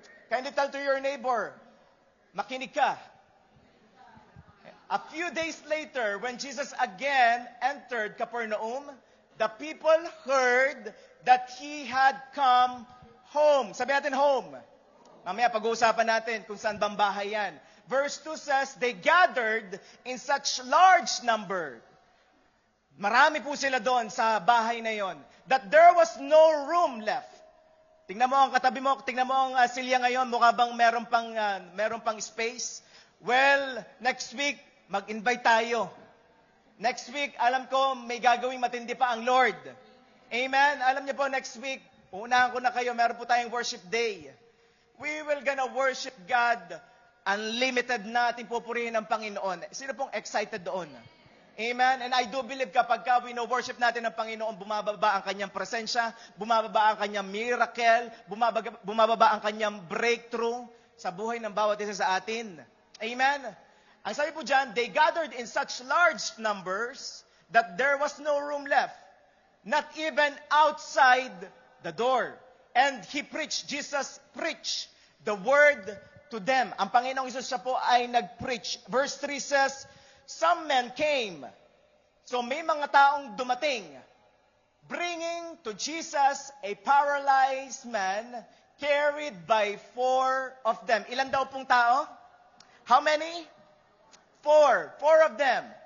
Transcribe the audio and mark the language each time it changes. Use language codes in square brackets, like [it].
[en] Kindly tell to your neighbor, [tl] makinig ka. [en] A few days later, when Jesus again entered Capernaum, the people heard that He had come home. [tl] Sabi natin [en] home. [tl] Mamaya pag-uusapan natin kung saan bang bahay yan. [en] Verse 2 says, they gathered in such large number. [tl] Marami po sila doon sa bahay na yon, [en] that there was no room left. [tl] Tingnan mo ang katabi mo, tingnan mo ang silya ngayon, mukha bang meron pang space? Well, next week, mag-invite tayo. Next week, alam ko, may gagawing matindi pa ang Lord. Amen? Alam niyo po, next week, unahan ko na kayo, meron po tayong worship day. [en] We will gonna worship God. [tl] Unlimited na ating pupurihin ng Panginoon. Sino pong excited doon? Amen? [en] And I do believe [tl] kapag worship natin ng Panginoon, bumababa ang kanyang presensya, bumababa ang kanyang miracle, bumababa ang kanyang breakthrough sa buhay ng bawat isa sa atin. Amen? Ang sabi po dyan, [en] they gathered in such large numbers that there was no room left, not even outside the door. And Jesus preached the word to them. [tl] Ang Panginoong Isus siya po ay nag-preach. [en] Verse 3 says, some men came. [tl] So may mga taong dumating, [en] bringing to Jesus a paralyzed man carried by 4 of them. [tl] Ilan daw pong tao? [en] How many? 4. 4 of them.